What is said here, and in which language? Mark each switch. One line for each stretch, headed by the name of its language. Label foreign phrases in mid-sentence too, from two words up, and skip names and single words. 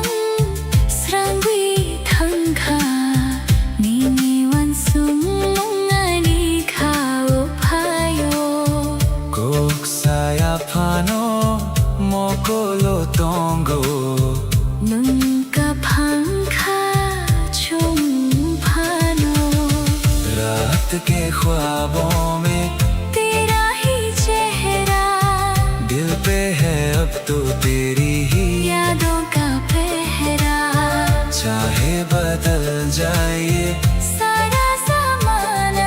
Kok Borok: serangui tangka nini wan sumong ani khao payo Kok saya phano mokolo tongo nunca phangkha chum phano।
Hindi: रात के ख्वाबों में तेरा ही चेहरा दिल पे है अब तो तेरी ही यादों का पहरा। चाहे बदल जाए सारा ज़माना